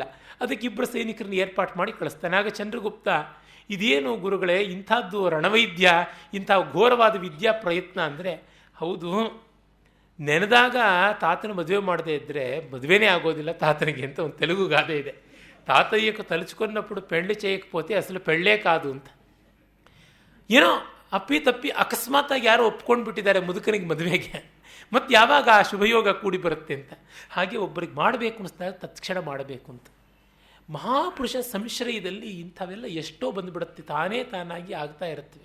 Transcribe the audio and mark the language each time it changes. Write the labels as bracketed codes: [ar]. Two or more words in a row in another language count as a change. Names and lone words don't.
[kn] ಅದಕ್ಕೆ ಇಬ್ಬರು ಸೈನಿಕರನ್ನ ಏರ್ಪಾಟ್ ಮಾಡಿ ಕಳಿಸ್ತಾನೆ. ಆಗ ಚಂದ್ರಗುಪ್ತ, ಇದೇನು ಗುರುಗಳೇ ಇಂಥದ್ದು ರಣವೈದ್ಯ, ಇಂಥ ಘೋರವಾದ ವಿದ್ಯಾ ಪ್ರಯತ್ನ ಅಂದರೆ, ಹೌದು, ನೆನೆದಾಗ ತಾತನ ಮದುವೆ ಮಾಡದೇ ಇದ್ದರೆ ಮದುವೆನೇ ಆಗೋದಿಲ್ಲ ತಾತನಿಗೆ ಅಂತ ಒಂದು ತೆಲುಗು ಗಾದೆ ಇದೆ. [te] తాతయ్యకు తలుచుకున్నప్పుడు పెళ్లి చేయకపోతే అసలు పెళ్ళే కాదు ಅಂತ. [kn] ಏನೋ ಅಪ್ಪಿ ತಪ್ಪಿ ಅಕಸ್ಮಾತ್ತಾಗಿ ಯಾರೋ ಒಪ್ಕೊಂಡು ಬಿಟ್ಟಿದ್ದಾರೆ ಮುದುಕನಿಗೆ ಮದುವೆಗೆ, ಮತ್ತು ಯಾವಾಗ ಆ ಶುಭಯೋಗ ಕೂಡಿ ಬರುತ್ತೆ ಅಂತ. ಹಾಗೆ ಒಬ್ಬರಿಗೆ ಮಾಡಬೇಕು ಅನ್ನಿಸ್ದಾಗ ತತ್ಕ್ಷಣ ಮಾಡಬೇಕು ಅಂತ. ಮಹಾಪುರುಷ ಸಂಶ್ರಯದಲ್ಲಿ ಇಂಥವೆಲ್ಲ ಎಷ್ಟೋ ಬಂದುಬಿಡುತ್ತೆ, ತಾನೇ ತಾನಾಗಿ ಆಗ್ತಾ ಇರುತ್ತವೆ.